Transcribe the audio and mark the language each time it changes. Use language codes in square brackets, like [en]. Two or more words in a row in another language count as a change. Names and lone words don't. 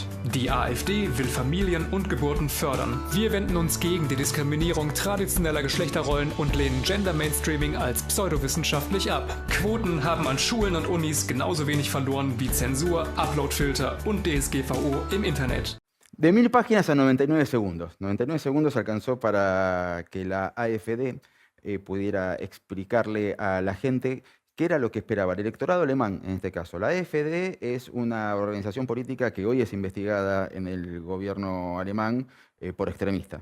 [de] Die AfD will Familien und Geburten fördern. Wir wenden uns gegen die Diskriminierung traditioneller Geschlechterrollen und lehnen [en] Gender Mainstreaming [de] als pseudowissenschaftlich ab. Quoten haben an Schulen und Unis genauso wenig verloren wie Zensur, Uploadfilter und DSGVO im Internet. [es] De 1000 páginas a 99 segundos. 99 segundos alcanzó para que la AfD pudiera explicarle a la gente qué era lo que esperaba el electorado alemán en este caso. La AfD es una organización política que hoy es investigada en el gobierno alemán por extremista.